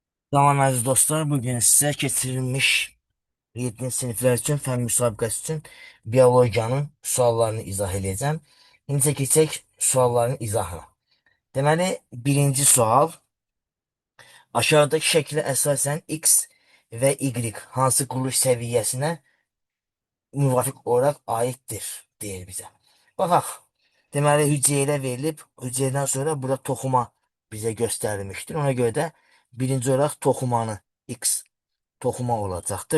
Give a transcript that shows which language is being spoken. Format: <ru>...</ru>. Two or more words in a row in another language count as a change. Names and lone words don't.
<tr>Tamam aziz dostlar, bugün size keçirilmiş 7. sınıflar için fen müsabakası için biyologiyanın suallarını izah edeceğim.</tr> <az>İndi keçək sualların izahına. Deməli, birinci sual,</az> <tr>aşağıdaki şekilde esasen X ve Y</tr> <az>hansı quruluş səviyyəsinə müvafiq olaraq aiddir deyir bizə. Baxaq. Deməli, hüceyrə verilib, hüceyrədən sonra burada toxuma bizə göstərilmişdir. Ona görə də birinci olaraq toxumanı X toxuma olacaqdır.</az>